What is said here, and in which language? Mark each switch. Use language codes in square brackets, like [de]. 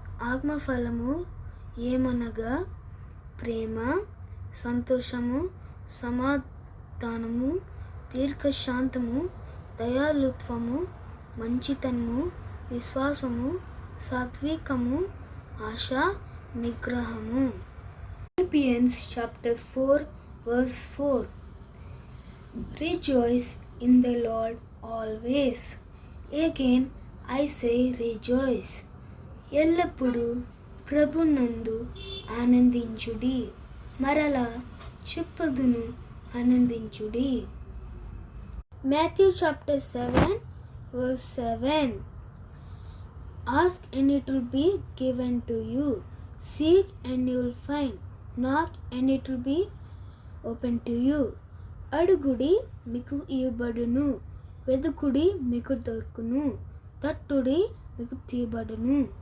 [te] ఆత్మఫలము ఏమనగా ప్రేమ, సంతోషము, సమాధానము, దీర్ఘశాంతము, దయాళుత్వము, మంచితనము, విశ్వాసము, సాత్వికము, ఆశా నిగ్రహము. [en] Philippians chapter 4 verse 4. Rejoice in the Lord always. Again I say rejoice. [te] ఎల్లప్పుడూ ప్రభునందు ఆనందించుడి. మరలా చెప్పుదును, ఆనందించుడి. [en] Matthew chapter 7 verse 7. Ask and it will be given to you. Seek and you will find. Knock and it will be open to you. [te] అడుగుడి మీకు ఇవ్వబడును, వెదుకుడి మీకు దొరుకును, తట్టుడి మీకు తీయబడును.